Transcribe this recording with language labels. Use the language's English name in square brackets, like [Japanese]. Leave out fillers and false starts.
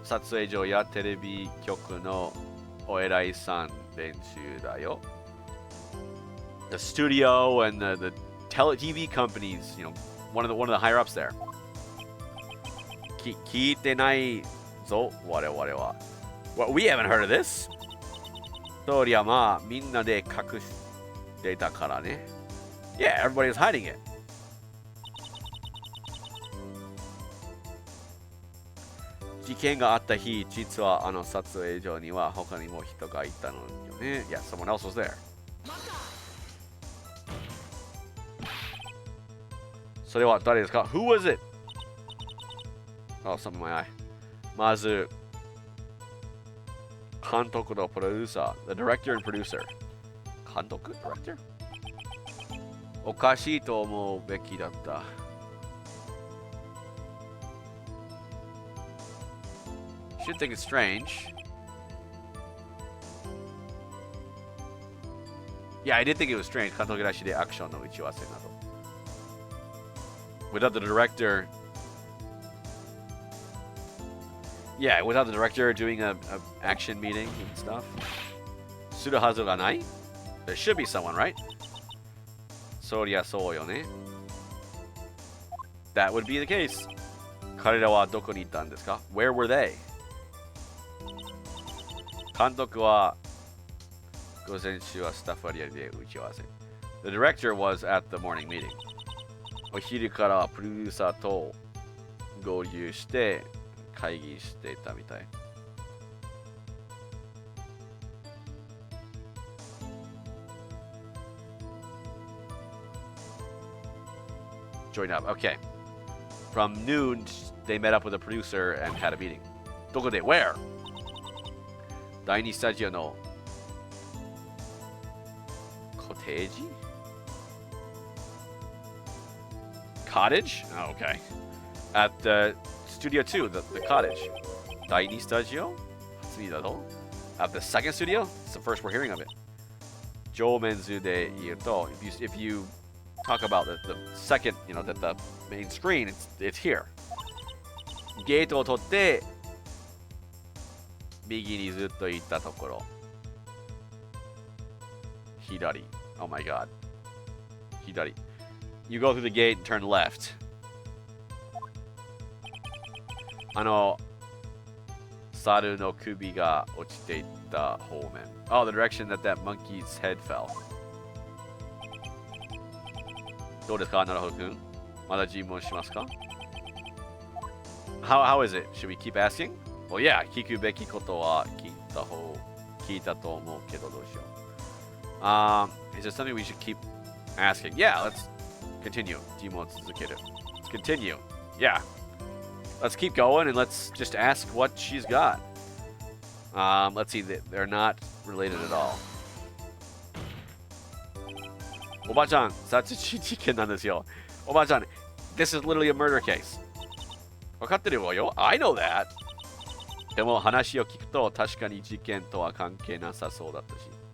[Japanese] 撮影所やテレビ局のお偉いさん練習だよ. [English] The studio and the TV companies, one of the higher ups there. [Japanese] 聞いてないぞ、我々は. [English] Well, we haven't heard of this. [Japanese] そりゃまあ、みんなで隠してたからね. [English] Yeah, everybody was hiding it. [Japanese] 事件があった日、実はあの撮影所には他にも人がいたのよね. [English] Yeah, someone else was there. [Japanese] それは誰ですか? [English] Who was it? Oh, something in my eye. Mazu. [Japanese] 監督のプロデューサー [English] The director and producer. [Japanese] 監督 [English] Director? [Japanese] おかしいと思うべきだった。 [English] Should think it's strange. Yeah, I did think it was strange. [Japanese] 監督なしでアクションの打ち合わせなど。 [English] Without the director. Yeah, without the director doing a action meeting and stuff. [Japanese] するはずがない? [English] There should be someone, right? [Japanese] そりゃそうよね。 [English] That would be the case. [Japanese] 彼らはどこにいたんですか? [English] Where were they? [Japanese] 監督は午前中はスタッフ割合で打ち合わせ。 [English] The director was at the morning meeting. [Japanese] お昼からプロデューサーと合流して会議していたみたい。 [English] Join up. Okay. From noon, they met up with a producer and had a meeting. [Japanese] どこで [English] Where? [Japanese] 第2スタジオのコテージ [English] Cottage? Oh, okay. At the Studio 2, the cottage. [Japanese] 第2スタジオ [English] At the second studio? It's the first we're hearing of it. [Japanese] 上面図で言うと [English] if you talk about the second, you know, the main screen, it's here. [Japanese] ゲートを取って右にずっと行ったところ。左。 [English] Oh my god. 左。 You go through the gate and turn left. [Japanese] 猿の首が落ちていった方面。 [English] Oh, the direction that monkey's head fell. [Japanese] どうですか、なるほどくん。まだ尋問しますか? [English] How is it? Should we keep asking? Well, yeah, [Japanese] 聞くべきことは聞いたと思うけどどうしよう。 [English] Is there something we should keep asking? Yeah, let's continue. [Japanese] 尋問を続ける。 [English] Let's continue. Yeah. Let's keep going and let's just ask what she's got. Let's see, they're not related at all. [Japanese] おばあちゃん、殺人事件なんですよ。 [English] おばあちゃん、this is literally a murder case. [Japanese] 分かってるわよ。 [English] I know that. [Japanese] でも話を聞くと確かに事件とは関係なさそうだったし。